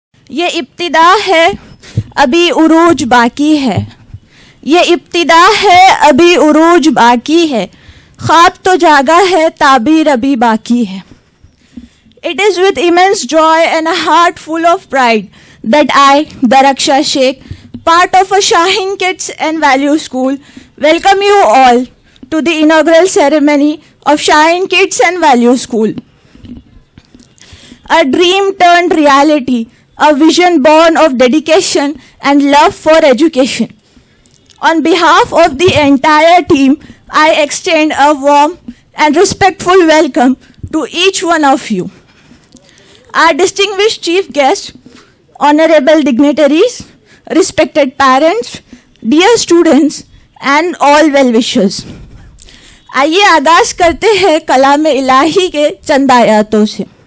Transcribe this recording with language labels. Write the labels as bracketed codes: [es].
[ur] یہ ابتدا ہے ابھی عروج باقی ہے، یہ ابتدا ہے ابھی عروج باقی ہے، خواب تو جاگا ہے تعبیر ابھی باقی ہے. [en] It is with immense joy and a heart full of pride that I, Daraksha Sheikh, part of a Shaheen Kids and Value School, welcome you all to the inaugural ceremony of Shaheen Kids and Value School. A dream turned reality, a vision born of dedication and love for education. On behalf of the entire team, I extend a warm and respectful welcome to each one of you. Our distinguished chief guests, honorable dignitaries, respected parents, dear students, and all well-wishers. [ur] آئیے آغاز کرتے ہیں کلام الہی کے چند آیاتوں سے.